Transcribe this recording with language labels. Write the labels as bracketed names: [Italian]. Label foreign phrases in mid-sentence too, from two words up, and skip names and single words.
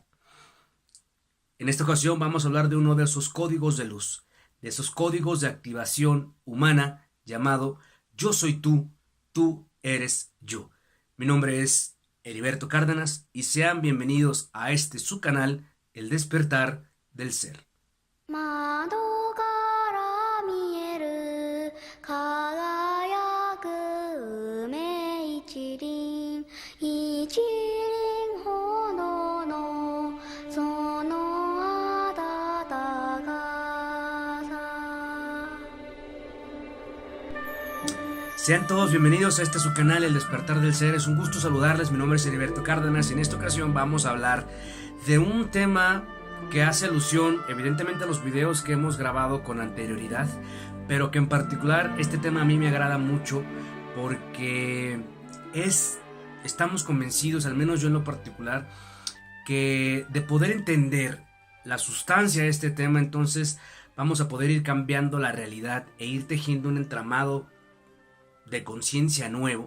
[Spanish] En esta ocasión vamos a hablar de uno de esos códigos de luz, de esos códigos de activación humana llamado Yo soy tú eres yo. Mi nombre es Heriberto Cárdenas y sean bienvenidos a este su canal, El Despertar del Ser. [Japanese] 窓から見える輝く梅一輪一輪ほどのその暖かさ [Spanish] Sean todos bienvenidos a este su canal, El Despertar del Ser. Es un gusto saludarles, mi nombre es Heriberto Cárdenas y en esta ocasión vamos a hablar de un tema que hace alusión evidentemente a los videos que hemos grabado con anterioridad, pero que en particular este tema a mí me agrada mucho porque estamos convencidos, al menos yo en lo particular, que de poder entender la sustancia de este tema, entonces vamos a poder ir cambiando la realidad e ir tejiendo un entramado de conciencia nuevo.